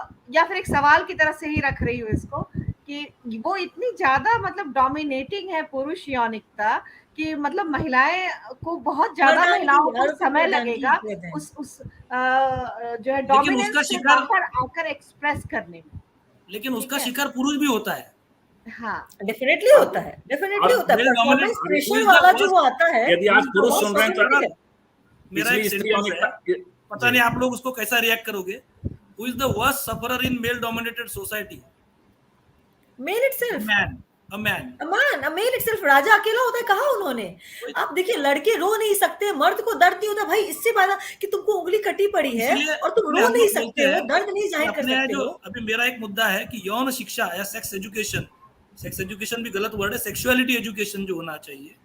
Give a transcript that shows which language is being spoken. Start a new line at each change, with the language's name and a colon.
Hindi: या फिर एक सवाल की तरफ से ही रख रही हूँ इसको कि वो इतनी ज्यादा मतलब डोमिनेटिंग है पुरुष यौनिकता कि मतलब महिलाएं को बहुत ज्यादा, महिलाओं को समय लगेगा उस जो है डोमिनेंस को आकर एक्सप्रेस करने में, लेकिन उसका शिकार पुरुष भी होता है। हाँ डेफिनेटली होता है। परफॉर्मेंस प्रेशर वाला जो आता है, यदि आज पुरुष सुन रहे हैं तो मेरा एक सेंटेंस है, पता नहीं आप लोग उसको कैसा रिएक्ट करोगे।
English: Who is the worst sufferer in male dominated society? Male itself. A man. A male itself.
Hindi: राजा अकेला होता है, कहा उन्होंने। आप देखिए लड़के रो नहीं सकते, मर्द को दर्द नहीं होता। भाई इससे ज्यादा कि तुमको उंगली कटी पड़ी है और तुम रो नहीं सकते हो, दर्द नहीं जाहिर कर सकते हो। अभी मेरा एक मुद्दा है कि यौन शिक्षा या सेक्स एजुकेशन सेक्स एजुकेशन भी गलत वर्ड है, सेक्सुअलिटी एजुकेशन जो होना चाहिए